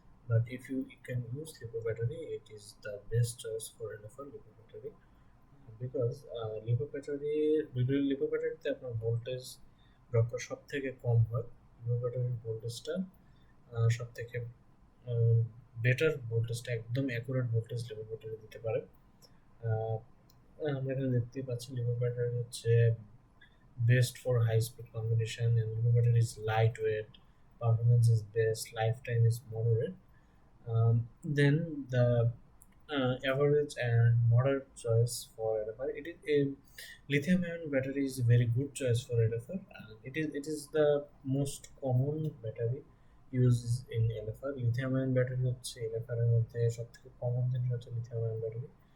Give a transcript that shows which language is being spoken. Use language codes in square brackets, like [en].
[en] But if you can use lipo battery, it is the best choice for LFR lipo battery, because [bn] lipo ব্যাটারিতে আপনার voltage ড্রপটা সব থেকে কম হয়। Lipo ব্যাটারির ভোল্টেজটা সব থেকে বেটার ভোল্টেজটা, একদম অ্যাকুরেট ভোল্টেজ লিপো ব্যাটারি দিতে পারে। আহ, আমরা এখানে দেখতেই পাচ্ছি লিপো ব্যাটারি হচ্ছে [en] best for high speed combination, and lipo battery is lightweight, performance is best, lifetime is moderate. Then the average and moderate choice for LFR. It is a lithium ion battery is a very good choice for LFR. And it is the most common battery used in LFR. [bn] Lithium ion battery হচ্ছে LFR এর মধ্যে সবথেকে common জিনিস হচ্ছে lithium ion battery.